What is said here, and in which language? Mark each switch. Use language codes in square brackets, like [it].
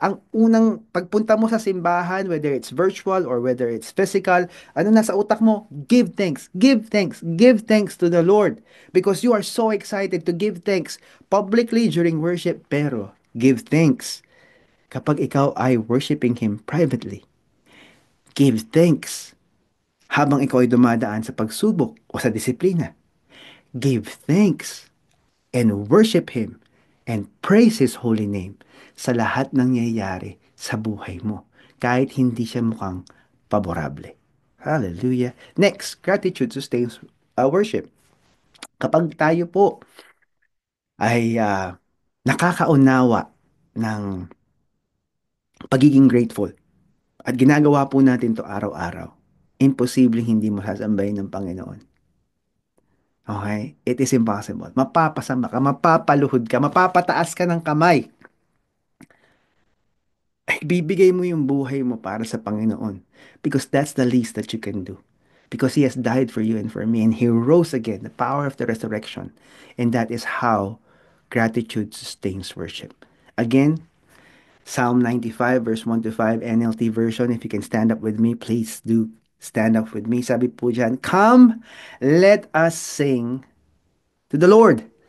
[tl] Ang unang pagpunta mo sa simbahan, [en] whether it's virtual or whether it's physical, [tl] ano nasa utak mo? [en] Give thanks, give thanks, give thanks to the Lord because you are so excited to give thanks publicly during worship, pero give thanks [tl] kapag ikaw ay [en] worshiping Him privately. Give thanks [tl] habang ikaw ay dumadaan sa pagsubok o sa disiplina. [en] Give thanks and worship Him and praise His holy name [tl] sa lahat ng nangyayari sa buhay mo kahit hindi siya mukhang paborable. Hallelujah. [en] Next, gratitude sustains worship. [tl] Kapag tayo po ay nakakaunawa ng pagiging grateful, at ginagawa po natin to araw-araw, imposibleng hindi mo sasambahin ng Panginoon. [en] Okay? It is impossible. [tl] Mapapasama ka, mapapaluhod ka, mapapataas ka ng kamay. Bibigay mo yung buhay mo para sa Panginoon. [en] Because that's the least that you can do. Because He has died for you and for me. And He rose again, the power of the resurrection. And that is how gratitude sustains worship. Again, Psalm 95 verse 1 to 5 NLT version. If you can stand up with me, please do stand up with me. [tl] Sabi po dyan, [en] come, let us sing to the Lord.